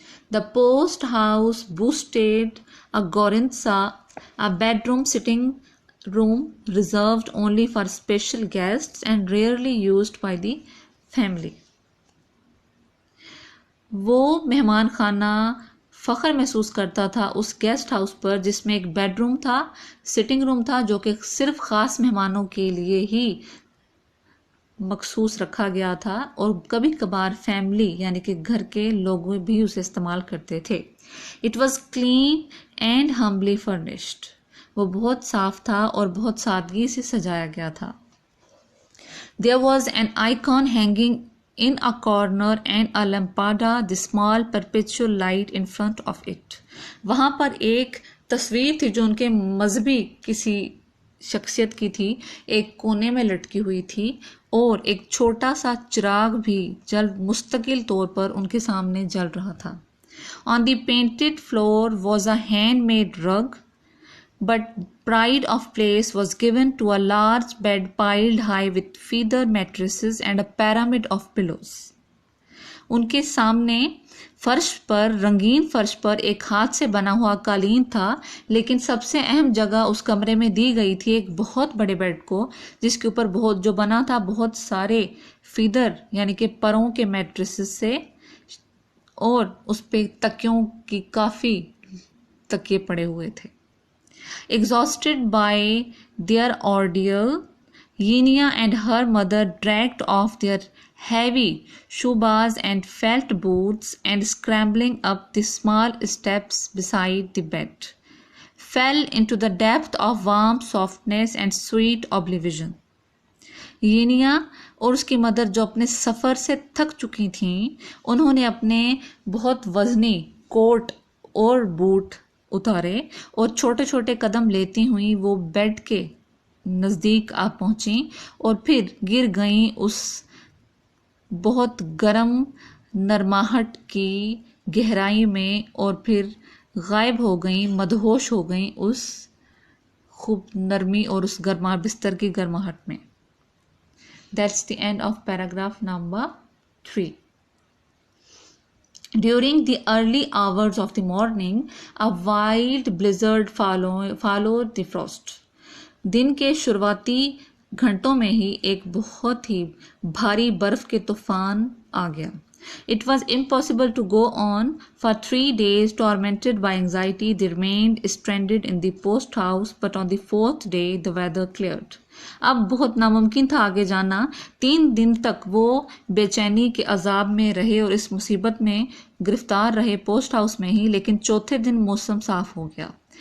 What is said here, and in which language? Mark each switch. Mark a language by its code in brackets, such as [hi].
[en] The post house boasted a gorinza, a bedroom sitting room reserved only for special guests and rarely used by the family. [hi] वो मेहमान खाना फ़ख्र महसूस करता था उस गेस्ट हाउस पर जिसमें एक बेडरूम था, सिटिंग रूम था जो कि सिर्फ ख़ास मेहमानों के लिए ही मखसूस रखा गया था और कभी कभार फैमिली यानी कि घर के लोग भी उसे इस्तेमाल करते थे. [en] It was clean and humbly furnished. [hi] वो बहुत साफ था और बहुत सादगी से सजाया गया था. [en] There was an icon hanging in a corner and a lampada, the small perpetual light in front of it. [hi] वहाँ पर एक तस्वीर थी जो उनके मजहबी किसी शख्सियत की थी, एक कोने में लटकी हुई थी और एक छोटा सा चिराग भी मुस्तकिल तौर पर उनके सामने जल रहा था. [en] On the painted floor was a handmade rug, but pride of place was given to a large bed piled high with feather mattresses and a pyramid of pillows. [hi] उनके सामने रंगीन फर्श पर एक हाथ से बना हुआ कालीन था, लेकिन सबसे अहम जगह उस कमरे में दी गई थी एक बहुत बड़े बेड को, जिसके ऊपर जो बना था बहुत सारे फीदर यानी कि परों के मैट्रेसेस से, और उस पे तकियों की काफ़ी तकिए पड़े हुए थे. [en] Exhausted by their ordeal, Yenia and her mother dragged off their heavy shoebas and felt boots and scrambling up the small steps beside the bed, fell into the depth of warm softness and sweet oblivion. [hi] येनिया और उसकी mother जो अपने सफ़र से थक चुकी थीं, उन्होंने अपने बहुत वजनी कोट और बूट उतारे और छोटे छोटे कदम लेती हुई वो बेड के नज़दीक आ पहुंची और फिर गिर गई उस बहुत गर्म नरमाहट की गहराई में और फिर गायब हो गई, मदहोश हो गई उस खूब नरमी और उस बिस्तर की गर्माहट में. [en] That's the end of paragraph number 3. During the early hours of the morning, a wild blizzard followed the frost. [hi] दिन के शुरुआती घंटों में ही एक बहुत ही भारी बर्फ के तूफान आ गया. [en] It was impossible to go on. For 3 days, tormented by anxiety, they remained stranded in the post house, but on the 4th day, the weather cleared. [hi] अब बहुत नामुमकिन था आगे जाना. 3 दिन तक वो बेचैनी के अजाब में रहे और इस मुसीबत में गिरफ्तार रहे पोस्ट हाउस में ही, लेकिन चौथे दिन मौसम साफ हो गया.